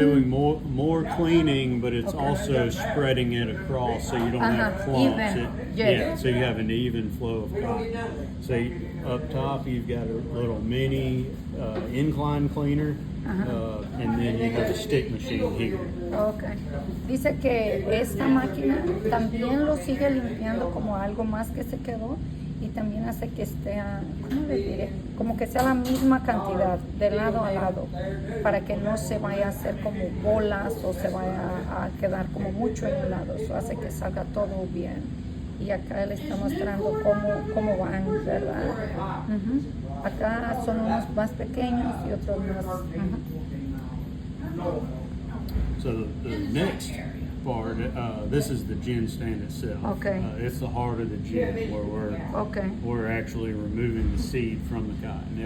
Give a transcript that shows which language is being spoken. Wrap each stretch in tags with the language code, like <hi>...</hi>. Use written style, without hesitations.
<en>doing more cleaning, but it's also spreading it across so you don't have clumps. Yes. So you have an even flow of cotton. So up top you've got a little mini incline cleaner, and then you have a stick machine here. Okay.</en> <es>Dice que esta máquina también lo sigue limpiando como algo más que se quedó, y también hace que esté, ¿cómo le diré? Como que sea la misma cantidad de lado a lado, para que no se vaya a hacer como bolas o se vaya a quedar como mucho en un lado. Eso hace que salga todo bien. Y acá le está mostrando cómo van, ¿verdad? Acá son unos más pequeños y otros más.</es> <en>So the next part, this is the gin stand itself. Okay. It's the heart of the gin, where we're actually removing the seed from the cotton.</en>